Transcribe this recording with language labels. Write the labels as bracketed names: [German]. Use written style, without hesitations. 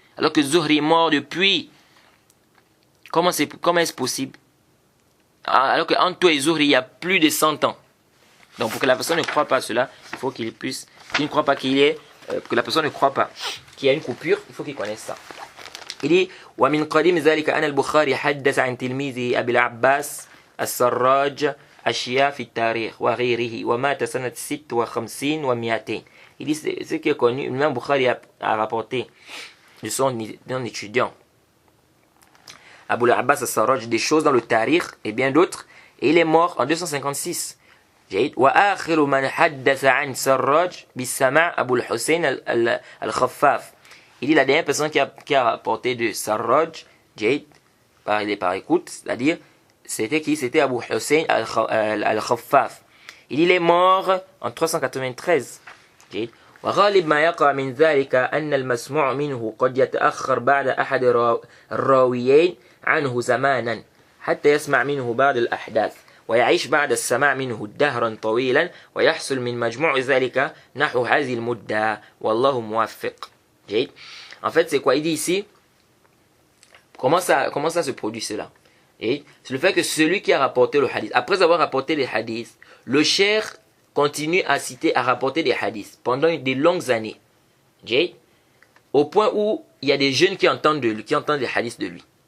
[French] Alors que Zuhri est mort depuis. Comment est-ce possible? Alors qu'entre toi et Zuhri, il y a plus de 100 ans. Donc pour que la personne ne croie pas à cela, il faut qu'il puisse. Qu'il ne croit pas qu'il est. Que la personne ne croit pas qu'il y a une coupure, il faut qu'il connaisse ça. Il dit [Arabic] ومن قديم ذلك أن البخاري حدث عن تلميذه أبي العباس السراج أشياء في التاريخ وغيره ومات سنة 56 و200. [French] Il dit ce qui est connu, même Bukhari a rapporté de son étudiant Abu al-Abbas al-Sarraj des choses dans le Tarikh et bien d'autres, et il est mort en 256. [Arabic] وآخر من حدث عن سراج بالسماع أبو الحسين الخفاف. [French] Il dit la dernière personne qui a rapporté de Sarraj, Jade, par écoute, c'est-à-dire, c'était qui? C'était Abu Hussein al-Khaffaf. Il est mort en 393. Jade. [Arabic] وغالب ما يقع من ذلك أن المسموع منه قد يتأخر بعد أحد الراويين عنه زمانا حتى يسمع منه بعض الأحداث ويعيش بعد السماع منه دهرا طويلا ويحصل من مجموع ذلك نحو هذه المدة والله موفق. [French] En fait, c'est quoi? Il dit ici, comment ça se produit cela? C'est le fait que celui qui a rapporté le hadith, après avoir rapporté les hadiths, le cheikh continue à citer, à rapporter des hadiths pendant des longues années. Au point où il y a des jeunes qui entendent de lui, qui entendent les hadiths de lui.